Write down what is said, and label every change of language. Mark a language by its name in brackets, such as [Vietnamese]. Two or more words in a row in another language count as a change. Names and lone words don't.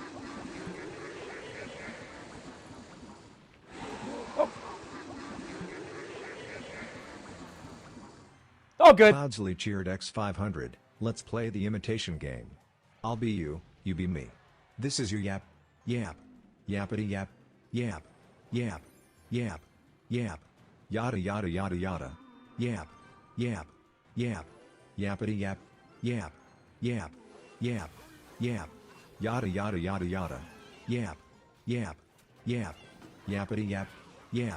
[English] Oh, good. Cloudsley cheered X500. Let's play the imitation game. I'll be you, you be me. This is your yap, yap, yappity yap, yap, yap, yap, yap, yada yada yada yada, yap, yap, yap, yappity yap, yap, yap, yap, yap, yada yada yada yada, yap, yap, yap, yappity yap, yap,